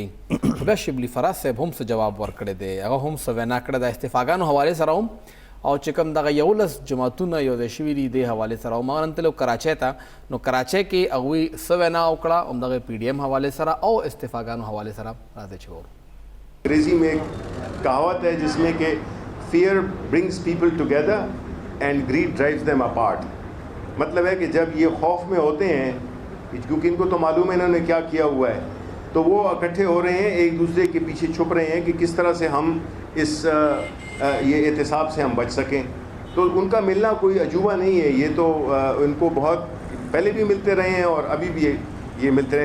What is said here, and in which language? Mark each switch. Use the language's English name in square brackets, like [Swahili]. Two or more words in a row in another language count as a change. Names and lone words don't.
[Pashto] بیا شبلی فراز صاحب هم څه جواب ورکړی دی، هغه هم څه وینا کړې ده استعفاګانو حوالې سره هم او چې کوم دغه 11 جماعتونه یو ځای شوي دي دې حوالې سره هم. هغه نن تللی کراچۍ ته نو کراچۍ کې هغوی څه وینا وکړه همدغه PDM حوالې سره او استعفاګانو حوالې سره. راځئ چې وګورو. [Urdu] انگریزی میں ایک کہاوت ہے جس میں کہ [English] fear brings people together and greed drives them apart. [Urdu] مطلب ہے کہ جب یہ خوف میں ہوتے ہیں کیونکہ ان کو تو معلوم ہے انہوں نے کیا کیا ہوا ہے تو وہ اکٹھے ہو رہے ہیں، ایک دوسرے کے پیچھے چھپ رہے ہیں کہ کس طرح سے ہم اس یہ احتساب سے ہم بچ سکیں. تو ان کا ملنا کوئی عجوبہ نہیں ہے، یہ تو ان کو بہت پہلے بھی ملتے رہے ہیں اور ابھی بھی یہ ملتے رہے.